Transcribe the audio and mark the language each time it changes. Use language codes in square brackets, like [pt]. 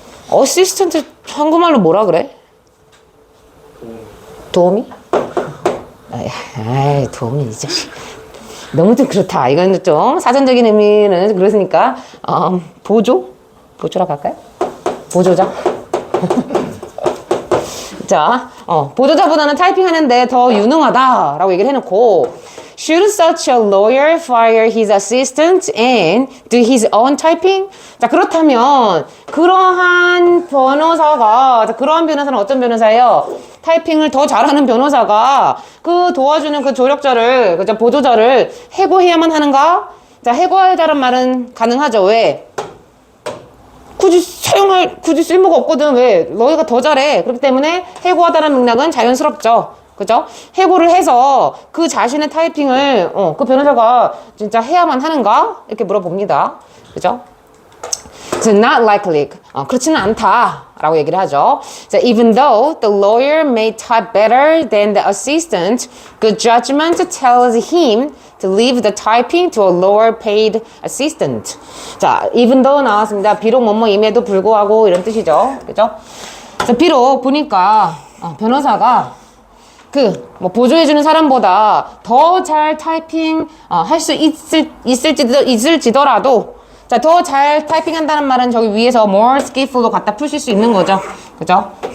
[ko] 어시스턴트 한국말로 뭐라 그래? 도우미? 아이, 도우미, 이 자식. 너무 좀 그렇다. 이건 좀 사전적인 의미는 그렇으니까, 보조? 보조라고 할까요? 보조자? 자, 보조자보다는 타이핑 하는데 더 유능하다라고 얘기를 해놓고, [en] Should such a lawyer fire his assistant and do his own typing? [ko] 자, 그렇다면 그러한 변호사가, 그러한 변호사는 어떤 변호사예요? 타이핑을 더 잘하는 변호사가 그 도와주는 그 조력자를, 그죠? 보조자를 해고해야만 하는가? 자, 해고하자는 말은 가능하죠. 왜? 굳이 쓸모가 없거든. 왜? 너희가 더 잘해. 그렇기 때문에 해고하다는 맥락은 자연스럽죠. 그죠? 해고를 해서 그 자신의 타이핑을, 그 변호사가 진짜 해야만 하는가? 이렇게 물어봅니다. 그죠? [en] So not likely. [ko] 그렇지는 않다. 라고 얘기를 하죠. [en] So even though the lawyer may type better than the assistant, good judgment tells him to leave the typing to a lower paid assistant. [ko] 자, [en] even though [ko] 나왔습니다. 비록 뭐뭐임에도 불구하고 이런 뜻이죠. 그죠? 그래서 비록 보니까 변호사가 보조해주는 사람보다 더 잘 타이핑 할 수 있을지더라도, 자, 더 잘 타이핑 한다는 말은 저기 위에서 [en] more skillful [ko] 로 갖다 푸실 수 있는 거죠. 그죠?